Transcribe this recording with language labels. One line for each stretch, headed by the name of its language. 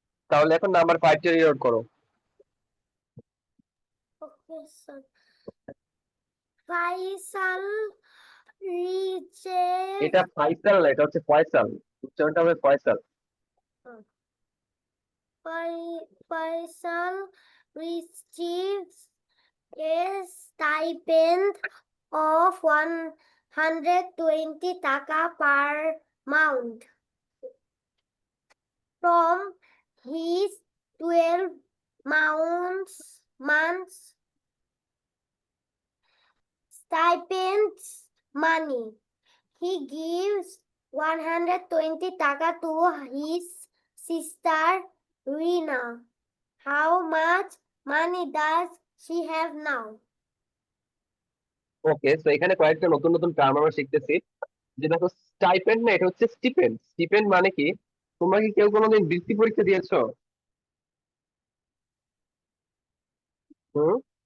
Bangla: তাহলে এখন নাম্বার 5 টা রিড আউট করো।
English: Okay, sir. Faisal reaches
Bangla: এটা ফাইসাল না, এটা হচ্ছে ফয়সাল, উচ্চারণটা হবে Faisal.
English: Faisal receives a stipend of 120 taka per month from his 12 months stipends money. He gives 120 taka to his sister Rina. How much money does she have now?
Bangla: ওকে, তো এখানে কয়েকটা নতুন নতুন টার্ম আমরা শিখতেছি। যে দেখো, স্টাইপেন্ড না, এটা হচ্ছে স্টিপেন্ড। স্টিপেন্ড মানে কি? তোমরা কি কেউ কোনোদিন বৃত্তি পরীক্ষা দিয়েছো? হুম?